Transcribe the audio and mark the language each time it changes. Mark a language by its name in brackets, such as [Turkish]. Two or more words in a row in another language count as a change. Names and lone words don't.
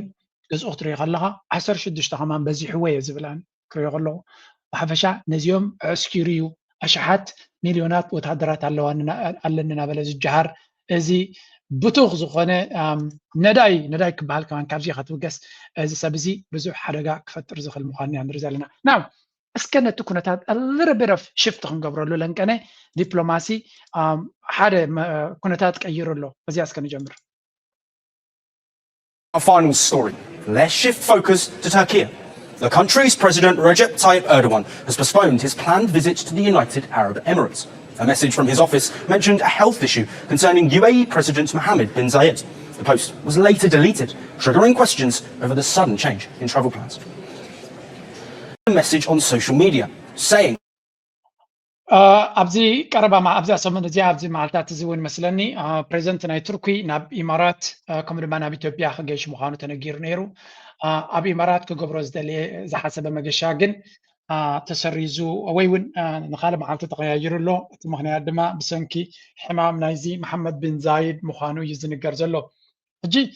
[Tigrinya] ገዝኡ ክትሪኦ ከለኻ 16 ከማን በዚሕዎ እየ ዝብላን ክሪኦ ከለኹ ብሓፈሻ ነዚኦም ኣስኪሩ እዩ ኣሽሓት ሚልዮናት ወታደራት ኣለንና በለ ዝጀሃር እዚ ብቱኽ ዝኾነ ነዳይ ክበሃል ከማን ካብዚ ከትብገስ እዚ ሰብ እዚ ብዙሕ ሓደጋ ክፈጥር ዝኽእል ምዃኑ ኢና ንርኢ ዘለና ናው እስከ ነቲ ኩነታት [English] a little bit of shift [Tigrinya] ክንገብረሉ ለንቀነ ዲፕሎማሲ ሓደ ኩነታት ቀይሩ ኣሎ እዚያ እስከ ንጀምር [English] Our final story. Let's shift focus to Turkey. The country's President Recep Tayyip Erdogan has postponed his planned visit to the United Arab Emirates. A message from his office mentioned a health issue concerning UAE President Mohammed bin Zayed. The post was later deleted, triggering questions over the sudden change in travel plans. A message on social media saying [Tigrinya] ኣብዚ ቀረባ ኣብዚ ሰሙን እዚ ኣብዚ መዓልታት እዚ እውን መስለኒ ፕሬዚደንት ናይ ቱርኪ ናብ ኢማራት ከምኡ ድማ ናብ ኢትዮጵያ ክገይሽ ምዃኑ ተነጊሩ ነይሩ ኣብ ኢማራት ክገብሮ ዝሓሰበ መገሻ ግን ተሰሪዙ ወይ እውን ንኻልእ መዓልቲ ተቐያይሩ ኣሎ እቲ ምክንያት ድማ ብሰንኪ ሕማም ናይዚ መሐመድ ብን ዛይድ ምዃኑ እዩ ዝንገር ዘሎ ሕጂ